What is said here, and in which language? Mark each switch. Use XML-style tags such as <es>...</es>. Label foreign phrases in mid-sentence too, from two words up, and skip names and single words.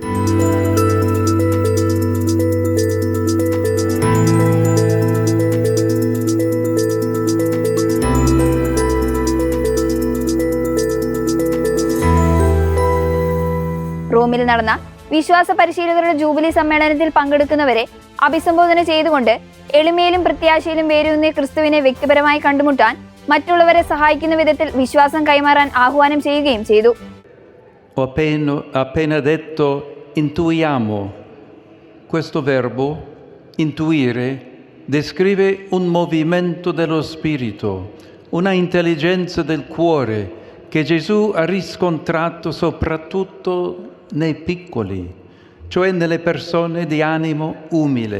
<ml>റോമിൽ നടന്ന വിശ്വാസ പരിശീലകരുടെ ജൂബിലി സമ്മേളനത്തിൽ പങ്കെടുക്കുന്നവരെ അഭിസംബോധന ചെയ്തുകൊണ്ട് എളിമയിലും പ്രത്യാശയിലും വേരൂന്നിയ ക്രിസ്തുവിനെ വ്യക്തിപരമായി കണ്ടുമുട്ടാൻ മറ്റുള്ളവരെ സഹായിക്കുന്ന വിധത്തിൽ വിശ്വാസം കൈമാറാൻ ആഹ്വാനം ചെയ്യുകയും ചെയ്തു.</ml> <it>Ho appena detto intuiamo. Questo verbo, intuire, descrive un movimento dello spirito, una intelligenza del cuore che Gesù ha riscontrato soprattutto nei piccoli, cioè nelle persone di animo umile.</it>